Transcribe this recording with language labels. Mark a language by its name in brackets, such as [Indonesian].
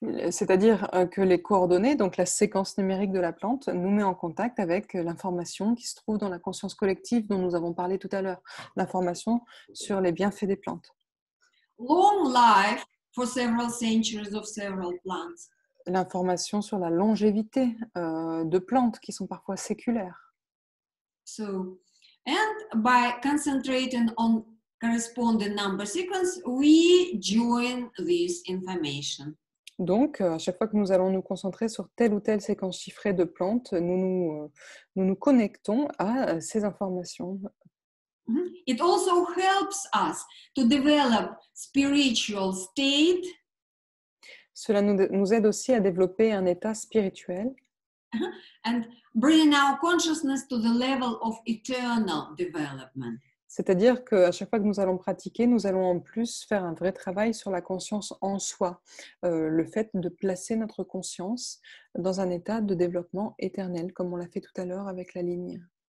[French] C'est-à-dire que les coordonnées, donc la séquence numérique de la plante, nous met en contact avec l'information qui se trouve dans la conscience collective dont nous avons parlé tout à l'heure, l'information sur les bienfaits des plantes. [English] Long life for several centuries of several plants. [French] L'information sur la longévité de plantes qui sont parfois séculaires. [English] So, and by concentrating on corresponding number sequence, we join this information. [French] Donc, à chaque fois que nous allons nous concentrer sur telle ou telle séquence chiffrée de plantes, nous connectons à ces informations. [English] It also helps us to develop spiritual state. [French] Cela nous aide aussi à développer un état spirituel. [English] And bring our consciousness to the level of eternal development. [French] C'est-à-dire qu'à chaque fois que nous allons pratiquer, nous allons en plus faire un vrai travail sur la conscience en soi, le fait de placer notre conscience dans un état de développement éternel, comme on l'a fait tout à l'heure avec la ligne.